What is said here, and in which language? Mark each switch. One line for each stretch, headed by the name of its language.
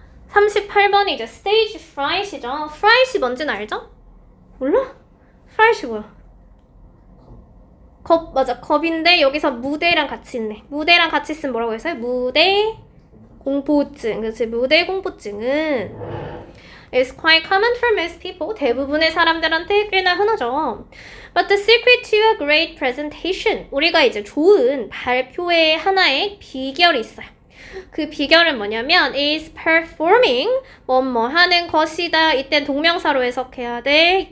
Korean: 38번이 이제 stage fright이죠. fright이 뭔지는 알죠? 몰라? fright이 뭐야? 겁, 맞아. 겁인데 여기서 무대랑 같이 있네. 무대랑 같이 쓰면 뭐라고 했어요? 무대 공포증. 그렇지. 무대 공포증은
English: is quite common for most people.
Korean: 대부분의 사람들한테 꽤나 흔하죠.
English: But the secret to a great presentation.
Korean: 우리가 이제 좋은 발표의 하나의 비결이 있어요. 그 비결은 뭐냐면
English: is performing
Korean: 뭐뭐 하는 것이다. 이땐 동명사로 해석해야 돼.